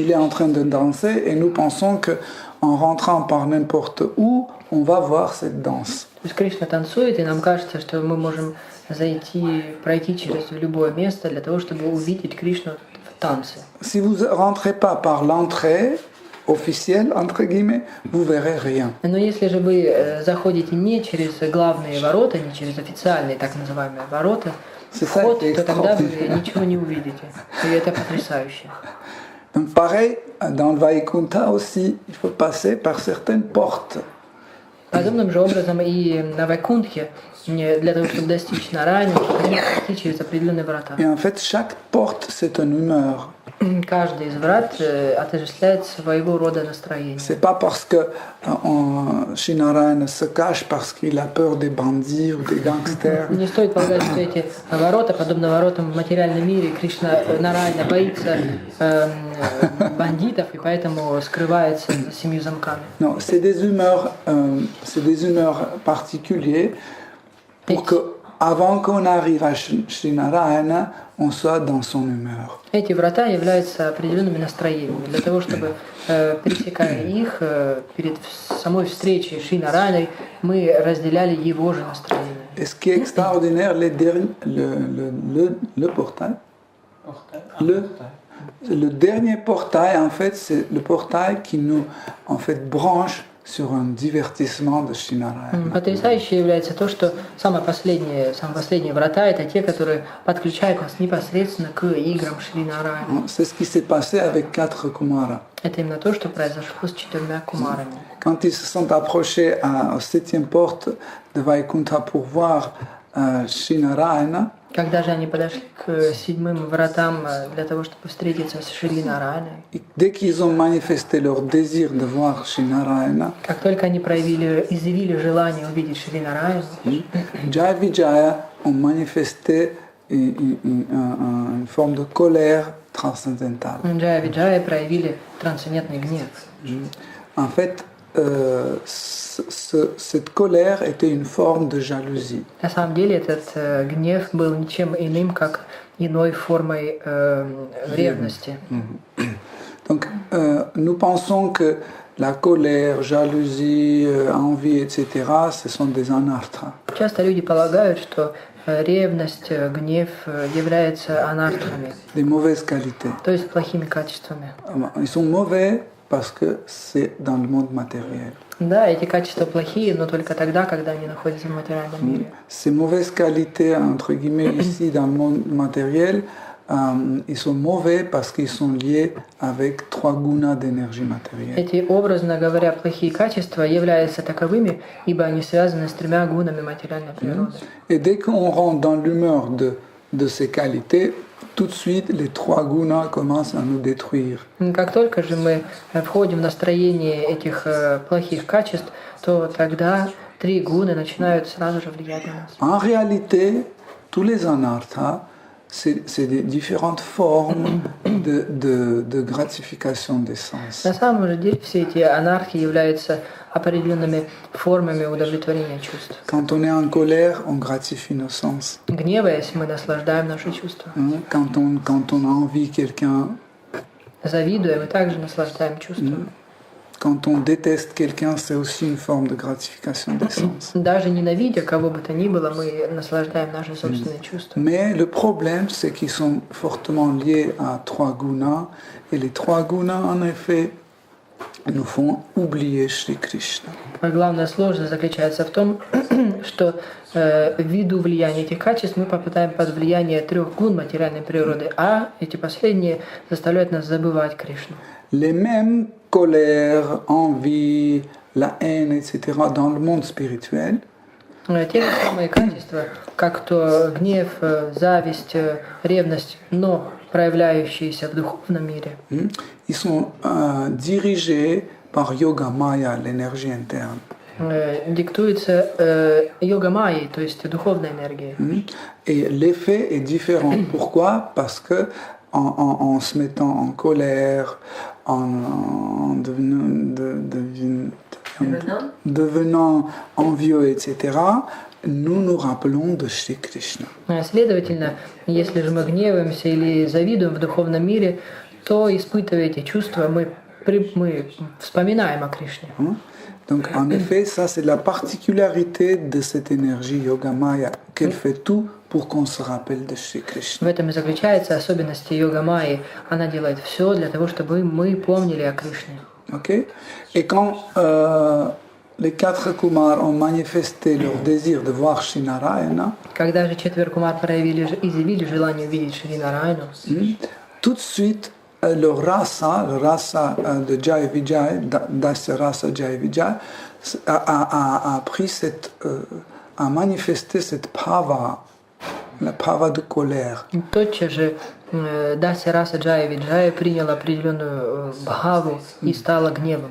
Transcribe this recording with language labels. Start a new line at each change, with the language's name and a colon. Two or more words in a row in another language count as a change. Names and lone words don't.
French: Il est en train de danser et nous pensons que en rentrant par n'importe où, on va voir cette danse.
Russian: То есть Кришна танцует, и нам кажется, что мы можем пройти через любое место для того, чтобы увидеть Кришну в танце.
French: Si vous ne rentrez pas par l'entrée officielle, entre guillemets, vous verrez rien.
Russian: Но если же вы заходите не через главные ворота, не через официальные так называемые ворота, вход, то тогда вы ничего не увидите. И это потрясающе.
French: Donc pareil, dans le Vaikunta aussi, il faut passer par certaines portes.
Russian: Подобным же образом и на Вайкунтхе, для того, чтобы достичь Нараяни, необходимо пройти через определенные врата.
French: Et en fait, chaque porte, c'est une humeur.
Russian: Каждый из врат отождествляет своего рода настроение.
French: C'est pas parce que Shri Narayana se cache parce qu'il a peur des bandits ou des gangsters.
Russian: Не стоит полагать, что эти ворота, подобно воротам в материальном мире, Кришна Нараяна боится бандитов и поэтому скрывается за 7 замками.
French: Non, c'est des humeurs particulières pour que, avant qu'on arrive à Shri Narayana, on soit dans son humeur.
Russian: Эти врата являются определенными настроениями. Для того, чтобы, пересекая их, перед самой встречей с Шри Нараяной, мы разделяли его же настроение.
French: Et ce qui est extraordinaire, le portail, le dernier portail, en fait, c'est le portail qui nous, en fait, branche sur un divertissement de Shri Narayana.
Russian: Потрясающе является то, что самые последние врата – это те, которые подключают нас непосредственно к играм Шри Нараяна.
French: C'est ce qui s'est passé avec 4 Kumara.
Russian: Это именно то, что произошло с 4 кумарами.
French: Quand ils se sont approchés à la 7e porte de Vaikunta pour voir Shri Narayana,
Russian: Когда же они подошли к 7 вратам для того, чтобы встретиться с Шри Нараяной,
French: dès qu'ils ont manifesté leur désir de voir Shri Narayana,
Russian: как только они изъявили желание увидеть Шри Нараяну,
French: Jai Vijaya ont manifesté une forme de colère transcendentale.
Russian: Джая Виджая проявили трансцендентный гнев.
French: En fait, cette colère était une forme de jalousie.
Russian: На самом деле этот гнев был ничем иным, как иной формой ревности.
French: Donc, nous pensons que la colère, jalousie, envie, etc., ce sont des anarthas.
Russian: Часто люди полагают, что ревность, гнев являются анартхами,
French: Des mauvaises qualités.
Russian: то есть плохими качествами.
French: Ils sont mauvais parce que c'est dans le monde matériel.
Russian: Да, эти качества плохие, но только тогда, когда они находятся в материальном мире.
French: Ces mauvaises qualités, entre guillemets, ici dans le monde matériel, ils sont mauvais parce qu'ils sont liés avec 3 gunas d'énergie matérielle.
Russian: Эти, образно говоря, плохие качества являются таковыми, ибо они связаны с 3 гунами материальной природы.
French: Et dès qu'on rentre dans l'humeur de ces qualités, tout de suite, les 3 gunas commencent à nous détruire.
Russian: Как только же мы входим в настроение этих плохих качеств, то тогда 3 гуны начинают сразу же влиять на нас.
French: En réalité, tous les anarthas, c'est des différentes formes de gratification des sens.
Russian: На самом же деле все эти анархии являются определенными формами удовлетворения чувств.
French: Quand on est en colère, on gratifie nos sens.
Russian: Гневаясь, мы наслаждаем наши чувства.
French: Quand on a envie de quelqu'un,
Russian: Завидуя, мы также наслаждаем чувствами.
French: quand on déteste quelqu'un, c'est aussi une forme de gratification des sens.
Russian: Даже ненавидя кого бы то ни было, мы наслаждаем наши собственные чувства.
French: Mais le problème, c'est qu'ils sont fortement liés à trois gunas, et les trois gunas, en effet, nous font oublier Shri Krishna.
Russian: А главная сложность заключается в том, что ввиду влияния этих качеств мы попадаем под влияние трех гун материальной природы, а эти последние заставляют нас забывать Кришну.
French: Les mêmes colères, envie, la haine, etc., dans le monde spirituel,
Russian: Те же самые качества, как то гнев, зависть, ревность, но проявляющиеся в духовном мире,
French: ils sont dirigés par Yoga Maya, l'énergie interne.
Russian: диктуется йога-майей, то есть духовной энергией.
French: Et l'effet est différent. Pourquoi? Parce que en se mettant en colère, en devenant envieux, etc., nous nous rappelons de Shri Krishna.
Russian: Следовательно, если же мы гневаемся или завидуем в духовном мире, то, испытывая эти чувства, мы вспоминаем о Кришне.
French: Donc, en effet, ça, c'est la particularité de cette énergie Yoga Maya, qu'elle fait tout pour qu'on se rappelle de Shri Krishna.
Russian: В этом и заключается особенность йога-майи. Она делает все для того, чтобы мы помнили о Кришне.
French: Okay? Et quand les quatre Kumars ont manifesté leur désir de voir Shri Narayana,
Russian: Когда же четверо кумар изъявили желание увидеть Шри Нараяну,
French: tout de suite, le rasa de Jai Vijay, Dasya Rasa Jai Vijay, a manifesté cette bhava, la bhava de colère.
Russian: тотчас же Дася Раса Джая Виджая приняла определенную бхаву и стала гневом.